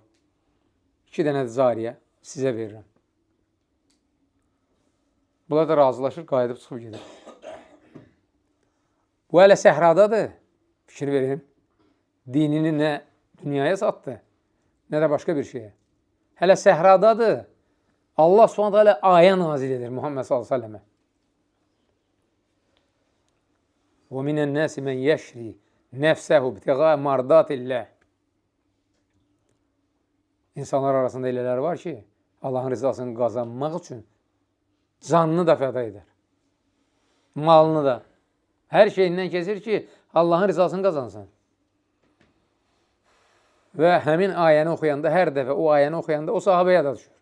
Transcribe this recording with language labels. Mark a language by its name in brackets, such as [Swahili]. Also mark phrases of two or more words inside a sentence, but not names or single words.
[Azerbaijani] 2 dənə də cariyə sizə verirəm. Bunlar da razılaşır, qayıdıb çıxıb gedir. Bu hələ səhradadır. Fikir verin. Dinini nə dünyaya satdı, nə də başqa bir şeyə. Hələ səhradadır. Allah subhanət hələ ayə nazil edir Muhammed s.ə.və. [Arabic] وَمِنَ النَّاسِ مَنْ يَشْرِي نَفْسَهُ بِتِغَى مَرْضَاتِ اللّٰهِ. [Azerbaijani] İnsanlar arasında elələr var ki, Allahın rızasını qazanmaq üçün canını da fəda edər. Malını da. Hər şeyindən kesir ki, Allahın rızasını qazansın. Və həmin ayəni oxuyanda, hər dəfə o ayəni oxuyanda o sahabəyə da düşür.